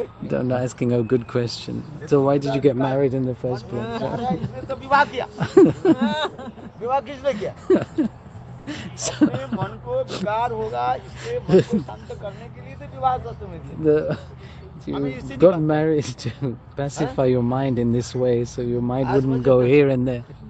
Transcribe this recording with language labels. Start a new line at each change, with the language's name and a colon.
English: I'm asking a good question. So why did you get married in the first place?
Hindi: मन को विकार होगा, इसलिए मन को शांत करने के लिए तो विवाह शास्त्र में दिया।
English: You got married to pacify your mind in this way, so your mind wouldn't go here and there.